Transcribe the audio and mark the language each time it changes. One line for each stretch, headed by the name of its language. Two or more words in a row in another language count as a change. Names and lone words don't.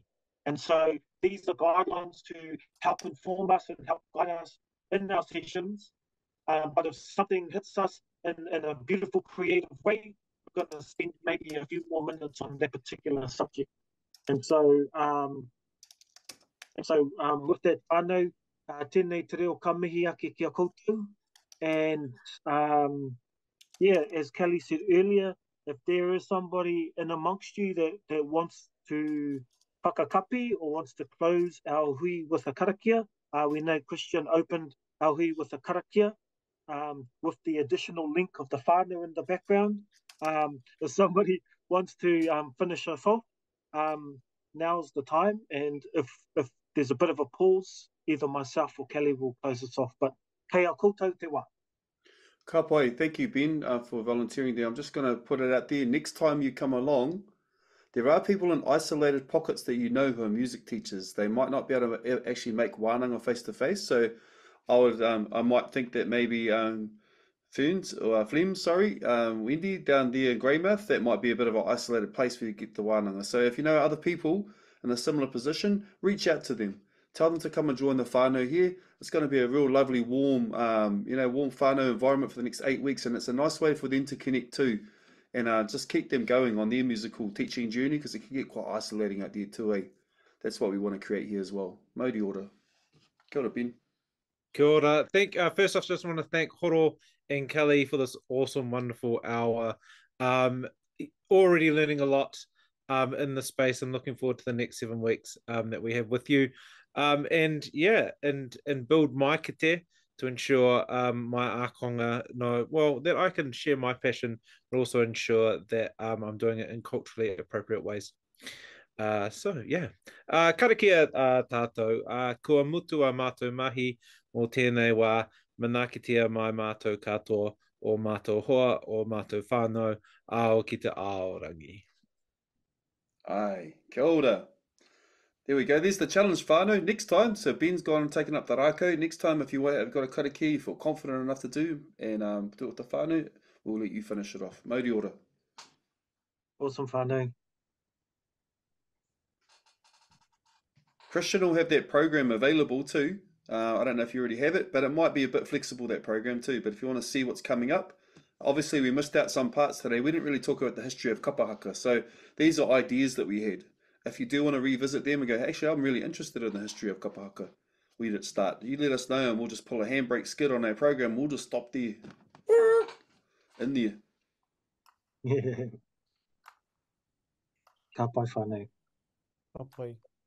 English: And so these are guidelines to help inform us and help guide us in our sessions. But if something hits us in a beautiful, creative way, we're going to spend maybe a few more minutes on that particular subject. And so, with that
Māori: whānau, tēnei te reo ka mihi ake kia koutou.
English: And yeah, as Kelly said earlier, if there is somebody in amongst you that wants to whakakapi or wants to close our hui with a karakia, we know Christian opened our hui with a karakia with the additional link of the whānau in the background. If somebody wants to finish us off, now's the time. And if there's a bit of a pause, either myself or Kelly will close us off.
Māori: But kei a koutou te wā. Ka pai.
English: Thank you, Ben, for volunteering there. I'm just going to put it out there. Next time you come along, there are people in isolated pockets that you know who are music teachers. They might not be able to actually make Wānanga face-to-face. So I might think that maybe Wendy down there in Greymouth, that might be a bit of an isolated place for you to get the Wānanga. So if you know other people in a similar position, reach out to them. Tell them to come and join the whānau here. It's going to be a real lovely, warm, warm whānau environment for the next 8 weeks, and it's a nice way for them to connect too, and just keep them going on their musical teaching journey, because it can get quite isolating out there too, eh? That's what we want to create here as well.
Māori: Mauri ora. Kia ora, Ben. Kia ora.
English: First off, just want to thank Horo and Kelly for this awesome, wonderful hour. Already learning a lot in the space, and looking forward to the next 7 weeks that we have with you. And build my kite to ensure my ākonga that I can share my passion, but also ensure that I'm doing it in culturally appropriate ways. So yeah,
Māori: karakia tātou, kua mutu a mātou mahi o tēnei wā, manakitia mai mātou katoa o mātou hoa o mātou whānau ao ki te aorangi. Ai, kia ora.
English: There we go. There's the challenge, whānau. Next time, so Ben's gone and taken up the rākau. Next time, if you have got a karakia you feel confident enough to do, and do it with the whānau, we'll let you finish it off.
Māori: Mauri ora.
English: Awesome, whānau. Christian will have that program available too. I don't know if you already have it, but it might be a bit flexible, that program too. But if you want to see what's coming up, obviously we missed out some parts today. We didn't really talk about the history of kapahaka. So these are ideas that we had. If you do want to revisit them and go, actually, I'm really interested in the history of kapahaka, where did it start? You let us know and we'll just pull a handbrake skid on our program. We'll just stop there. In there.
Māori: Ka pai whānau. Ka pai.